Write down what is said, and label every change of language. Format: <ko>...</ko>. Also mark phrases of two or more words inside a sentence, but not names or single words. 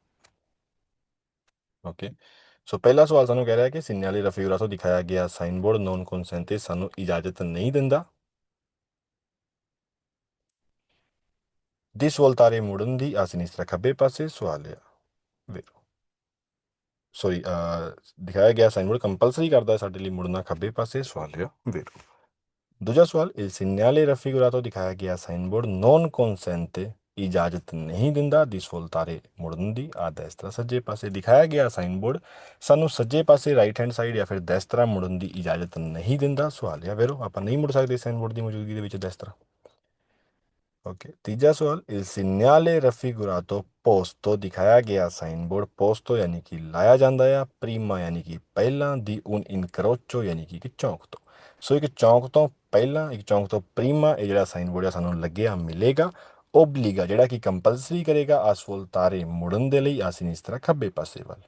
<pa>ਓਕੇ, ਸੋ ਪਹਿਲਾ ਸਵਾਲ ਸਾਨੂੰ ਕਹਿ ਰਿਹਾ ਕਿ</pa> <it>segnale raffigurato</it> <pa>ਦਿਖਾਇਆ ਗਿਆ ਸਾਈਨ ਬੋਰਡ</pa> <it>non consente</it> <pa>ਸਾਨੂੰ ਇਜਾਜ਼ਤ ਨਹੀਂ ਦਿੰਦਾ</pa> <it>di svoltare</it> <pa>ਮੁੜਨ ਦੀ</pa> <it>a sinistra</it> <pa>ਖੱਬੇ ਪਾਸੇ। ਸਵਾਲ ਆ ਵੇਰੋ ਸੋਰੀ ਦਿਖਾਇਆ ਗਿਆ ਸਾਈਨ ਬੋਰਡ ਕੰਪਲਸਰੀ ਕਰਦਾ ਸਾਡੇ ਲਈ ਮੁੜਨਾ ਖੱਬੇ ਪਾਸੇ। ਸਵਾਲ ਆ ਵੇਰੋ। ਦੂਜਾ ਸਵਾਲ</pa> <it>il segnale raffigurato</it> <pa>ਦਿਖਾਇਆ ਗਿਆ ਸਾਈਨ ਬੋਰਡ</pa> <it>non consente</it> <pa>ਇਜਾਜ਼ਤ ਨਹੀਂ ਦਿੰਦਾ</pa> <it>di svoltare</it> <pa>ਮੁੜਨ ਦੀ</pa> <it>a destra</it> <pa>ਸੱਜੇ ਪਾਸੇ। ਦਿਖਾਇਆ ਗਿਆ ਸਾਈਨ ਬੋਰਡ ਸਾਨੂੰ ਸੱਜੇ ਪਾਸੇ</pa> <en>right hand side</en> <pa>ਜਾਂ ਫਿਰ ਦੈਸਤਰਾ ਮੁੜਨ ਦੀ ਇਜਾਜ਼ਤ ਨਹੀਂ ਦਿੰਦਾ। ਸਵਾਲ ਆ ਵੇਰੋ, ਆਪਾਂ ਨਹੀਂ ਮੁੜ ਸਕਦੇ ਸਾਈਨ ਬੋਰਡ ਦੀ ਮੌਜੂਦਗੀ ਦੇ ਵਿੱਚ ਦੈਸਤਰਾ। ਓਕੇ, ਤੀਜਾ ਸਵਾਲ</pa> <it>il segnale raffigurato posto</it> <pa>ਦਿਖਾਇਆ ਗਿਆ ਸਾਈਨ ਬੋਰਡ ਪੋਸਟੋ ਯਾਨੀ ਕਿ ਲਾਇਆ ਜਾਂਦਾ ਆ, ਪ੍ਰੀਮਾ ਯਾਨੀ ਕਿ ਪਹਿਲਾਂ, ਦੀ</pa> <it>un incrocio</it> <pa>ਯਾਨੀ ਕਿ ਇੱਕ ਚੌਂਕ ਤੋਂ। ਸੋ ਇੱਕ ਚੌਂਕ ਤੋਂ ਪਹਿਲਾਂ, ਇੱਕ ਚੌਂਕ ਤੋਂ ਪ੍ਰੀਮਾ ਇਹ ਜਿਹੜਾ ਸਾਈਨ ਬੋਰਡ ਆ ਸਾਨੂੰ ਲੱਗਿਆ ਮਿਲੇਗਾ ਓਬਲੀਗਾ ਜਿਹੜਾ ਕਿ ਕੰਪਲਸਰੀ ਕਰੇਗਾ ਆਸਫੋਲਤਾਰੇ ਮੁੜਨ ਦੇ ਲਈ ਅਸੀਂ ਇਸ ਤਰ੍ਹਾਂ ਖੱਬੇ ਪਾਸੇ ਵੱਲ।</pa>